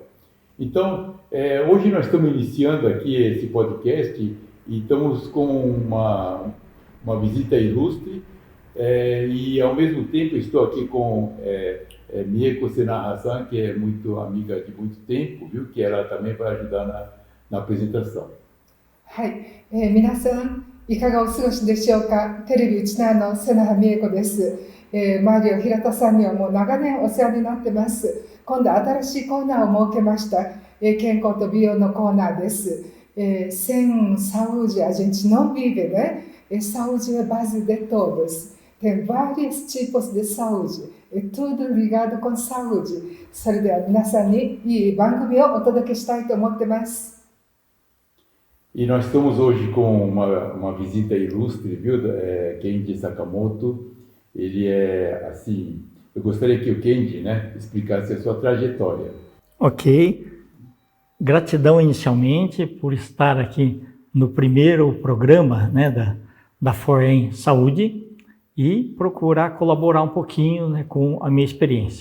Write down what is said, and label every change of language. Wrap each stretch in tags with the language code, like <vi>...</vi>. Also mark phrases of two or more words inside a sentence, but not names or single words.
<pt>Então, hoje nós estamos iniciando aqui esse podcast e estamos com uma visita ilustre e ao mesmo tempo estou aqui com Mieko Sena-Hassan, que é muito amiga de muito tempo, viu? Que ela também vai ajudar na apresentação.</pt> <ja>はい、皆さんいかがお過ごしでしょうか。テレビウチナーの瀬名美恵子です。マリオ平田さんにはもう長年お世話になってます。今度新しいコーナーを設けました。健康と美容のコーナーです。</ja> <pt>Sem saúde a gente não vive, né? Saúde é base de todos. Tem vários tipos de saúde. É tudo ligado com saúde.</pt> <ja>それでは皆さんにいい番組をお届けしたいと思ってます。</ja> <pt>E nós estamos hoje com uma visita ilustre, viu? Kenji Sakamoto. Ele assim, eu gostaria que o Kenji, né, explicasse a sua trajetória. Ok. Gratidão inicialmente por estar aqui no primeiro programa, né, da Forem Saúde e procurar colaborar um pouquinho, né, com a minha experiência.</pt>